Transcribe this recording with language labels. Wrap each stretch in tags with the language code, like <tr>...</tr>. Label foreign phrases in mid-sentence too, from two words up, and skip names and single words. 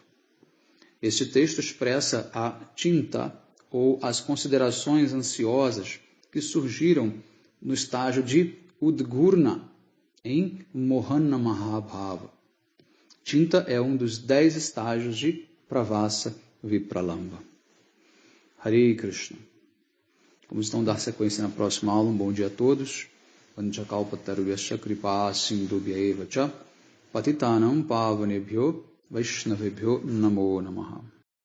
<pt>Este texto expressa a chinta, ou as considerações ansiosas que surgiram no estágio de Udgurna, em Mohana Mahabhava. Chinta é um dos 10 estágios de Pravasa Vipralamba. Hare Krishna. Como estão dar sequência na próxima aula? Um bom dia a todos.</pt> <sa>वाञ्छाकल्पतरुभ्यस्य कृपा सिन्धुभ्य एवच पतितानां पावनेभ्यो वैष्णवेभ्यो नमो नमः.</sa>